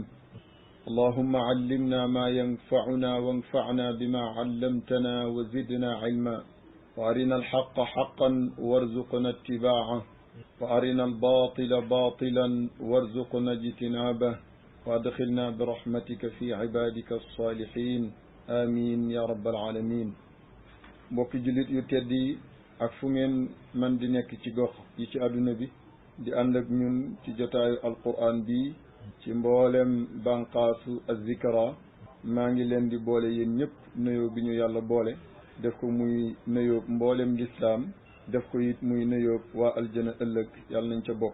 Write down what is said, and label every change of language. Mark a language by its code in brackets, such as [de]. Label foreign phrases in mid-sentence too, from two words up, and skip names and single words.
[ar] اللهم علمنا ما ينفعنا وانفعنا بما علمتنا وزدنا علما، وأرنا الحق حقا وارزقنا اتباعه، وأرنا الباطل باطلا وارزقنا اجتنابه، وأدخلنا برحمتك في عبادك الصالحين آمين يا رب العالمين. [wo] mbokki jullit yu tedd yi ak fu ngeen man di nekk ci gox yi ci àdduna bi di ànd ak ñun ci jotaayu alquran bi ci mboolem banqaasu az-zikra, maa ngi leen di boole yéen ñëpp nuyoo bi ñu yàlla boole, def ko muy nuyoo mboolem lislaam, def ko it muy nuyoo waa aljana ëllëg, yàlla nañ ca bokk.